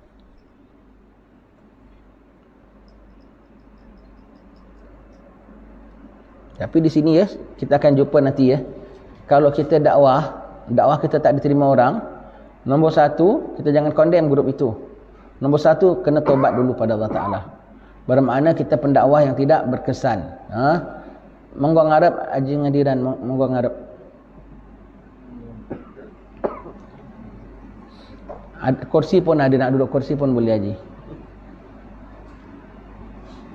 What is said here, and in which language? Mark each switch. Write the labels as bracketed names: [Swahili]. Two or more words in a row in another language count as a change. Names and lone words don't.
[Malay] Tapi di sini, ya, kita akan jumpa nanti, ya. Kalau kita dakwah kita tak diterima orang, nombor 1, kita jangan condemn grup itu. Nombor 1, kena tobat dulu pada Allah Ta'ala. Bermakna kita pendakwah yang tidak berkesan. [Javanese] Monggo ngarep Haji Ngadiran, monggo ngarep. [Malay] Kursi pun ada, nak duduk kursi pun boleh Haji.